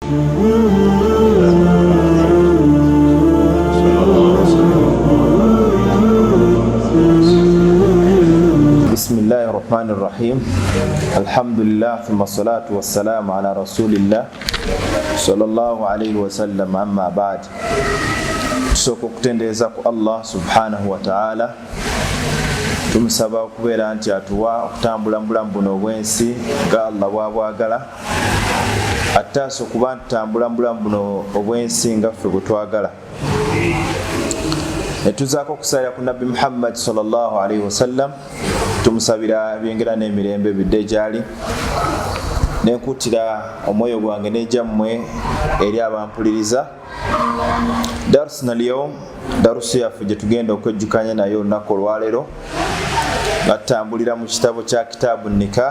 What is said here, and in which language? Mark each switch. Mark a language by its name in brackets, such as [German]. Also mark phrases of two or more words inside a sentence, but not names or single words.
[Arabic] بسم الله الرحمن الرحيم. الحمد لله ثم الصلاة والسلام على رسول الله صلى الله عليه وسلم, أما بعد. [Ganda] Tusoko kutendeeza ku [Arabic] Allah subhanahu wa ta'ala, [Ganda] tumusaba okubeera nti atuwa okutambula mulamu buno obwensi nga Allah bwabwagala, ataasa okuba ntutambula mulamu buno obwensi nga ffe bwetwagala. Netuzaako okusalira ku Nabbi Muhammad [Arabic] sallallahu alayhi wa sallam, [Ganda] tumusabira ebyengera n'emirembe bidde gyali, nenkutira omwoyo gwange n'ejammwe eri abampuliriza. [Arabic] Darusuna al-yawm, [Ganda] darusu yaffe gye tugenda okwejjukanya nayo olunaku olwaleero, nga tutambulira mu kitabo kya [Arabic] kitaabu nikah.